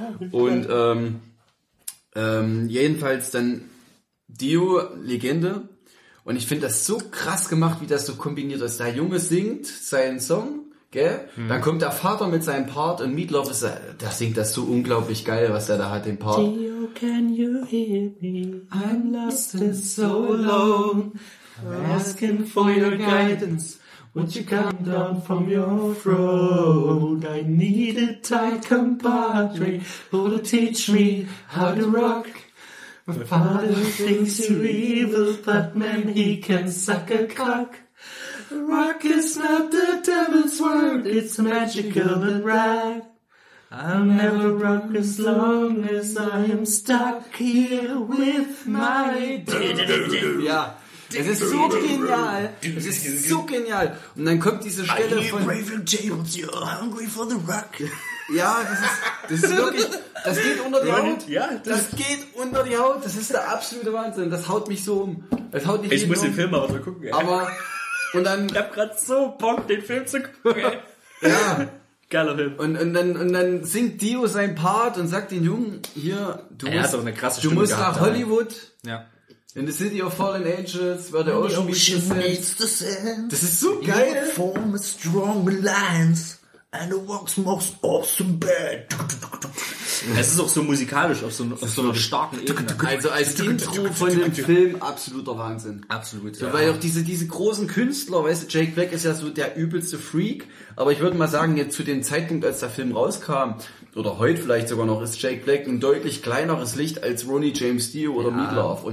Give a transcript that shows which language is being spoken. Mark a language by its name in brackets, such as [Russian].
[German] Und jedenfalls dann Dio, Legende. Und ich finde das so krass gemacht, wie das so kombiniert ist. Der Junge singt seinen Song, gell? Hm. Dann kommt der Vater mit seinem Part und Meatloaf ist, der singt das so unglaublich geil, was er da hat, den Part. [English] Dio, can you hear me? I'm lost in so long. I'm asking for your guidance. Would you come down from your throne? I need a tight compadre who will teach me how to rock. My father thinks you're evil, but man, he can suck a cock. Rock is not the devil's word, it's magical but rad. I'll never rock as long as I am stuck here with my dick. Yeah. [German] Es ist so genial. Es ist so genial. Und dann kommt diese Stelle von... [English] I hear brave in jails, you're hungry for the rock. [German] Ja, das ist wirklich... Das geht unter die Haut. Das geht unter die Haut. Das ist der absolute Wahnsinn. Das haut mich so um. Das haut mich ich muss um. Den Film auch so gucken. Ey. Aber... Und dann, ich hab grad so Bock, den Film zu gucken. Ja. Geiler Film. Und dann singt Dio sein Part und sagt den Jungen, hier, du er musst, hat auch eine krasse du musst gehabt, nach Hollywood... Ja. [English] In the City of Fallen Angels, where the ocean meets the sand. [German] Das ist so geil. [English] You form a strong alliance and the world's most awesome band. [German] Es ist auch so musikalisch auf so einer starken Ebene. Also als Intro von dem Film, absoluter Wahnsinn. Absolut, ja. So, weil auch diese großen Künstler, weißt du, Jake Black ist ja so der übelste Freak, aber ich würde mal sagen, jetzt zu dem Zeitpunkt, als der Film rauskam, oder heute vielleicht sogar noch, ist Jake Black ein deutlich kleineres Licht als Ronnie James Dio oder Meatloaf.